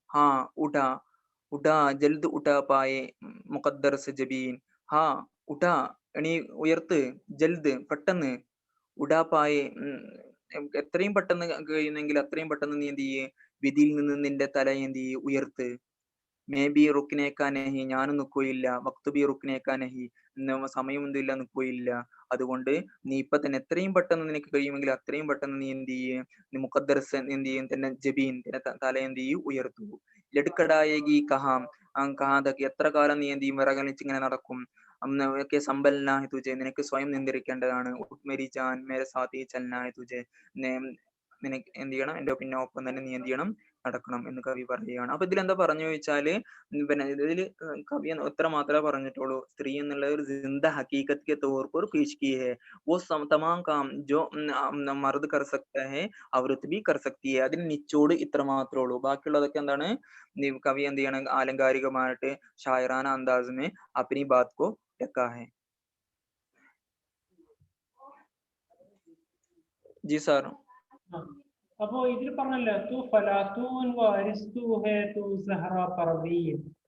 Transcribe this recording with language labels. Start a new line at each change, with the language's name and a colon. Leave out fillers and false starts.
Hindi: हाँ उठा जल्द उठा पाए मुकद्दर से जबीन. हाँ
Malayalam: ഉടാ നീ ഉയർത്ത്, ജൽദ് പെട്ടെന്ന്, ഉടാപ്പായെ എത്രയും പെട്ടെന്ന് കഴിയുന്നെങ്കിൽ അത്രയും പെട്ടെന്ന് നീ എന്ത് ചെയ്യ്, വിധിയിൽ നിന്ന് നിന്റെ തല എന്ത് ചെയ്യ്, ഉയർത്ത്.
Hindi: മേ ബി റുക്കിനേക്കാ നഹി,
Malayalam: ഞാനും നിൽക്കുകയില്ല.
Hindi: വക്ത് ബി റുക്കിനേക്കാ നഹി,
Malayalam: സമയം എന്തില്ല നിൽക്കുകയില്ല. അതുകൊണ്ട് നീ ഇപ്പൊ തന്നെ എത്രയും പെട്ടെന്ന് നിനക്ക് കഴിയുമെങ്കിൽ അത്രയും പെട്ടെന്ന് നീ എന്ത് ചെയ്യ്, നീ മുഖദ്ദർസ് എന്ത് ചെയ്യും, തന്നെ ജബീൻ തല എന്ത് ചെയ്യ്, ഉയർത്തു.
Hindi: ലടുക്കടായേഗി കഹാം,
Malayalam: കഹാദക്ക് എത്ര കാലം നീ എന്ത് ചെയ്യും, വിറകലിച്ച് ഇങ്ങനെ നടക്കും. ഒക്കെ
Hindi: സമ്പൽനാഹി തുജെ,
Malayalam: നിനക്ക് സ്വയം നിയന്ത്രിക്കേണ്ടതാണ്.
Hindi: മേരി ജാൻ മേരെ സാത്തി ചലനാഹി തുജെ,
Malayalam: നിനക്ക് എന്ത് ചെയ്യണം, എന്റെ പിന്നെ ഒപ്പം തന്നെ നീ എന്ത് ചെയ്യണം, നടക്കണം എന്ന് കവി പറയുകയാണ്. അപ്പൊ ഇതിൽ എന്താ പറഞ്ഞു ചോദിച്ചാല്, പിന്നെ ഇതില് കവി എത്ര മാത്രമേ പറഞ്ഞിട്ടുള്ളൂ, സ്ത്രീ എന്നുള്ള ഒരു
Hindi: जिंदा हकीकत के तौर पर पेश की है, वो तमाम काम जो मर्द कर सकता है औरत भी कर सकती है.
Malayalam: അതിന് നിച്ചോട് ഇത്ര മാത്രമേ ഉള്ളൂ. ബാക്കിയുള്ളതൊക്കെ എന്താണ്, കവി എന്ത് ചെയ്യണം, ആലങ്കാരികമായിട്ട് ഷായറാന അന്താസ്
Hindi: अपनी बात को रखा है. जी सर.
Malayalam: അപ്പോ ഇതിൽ പറഞ്ഞല്ലോ
Hindi: തൂ ഫലാത്തൂൻ വരിസ്തു ഹേ തൂ സഹറ പർവീൻ.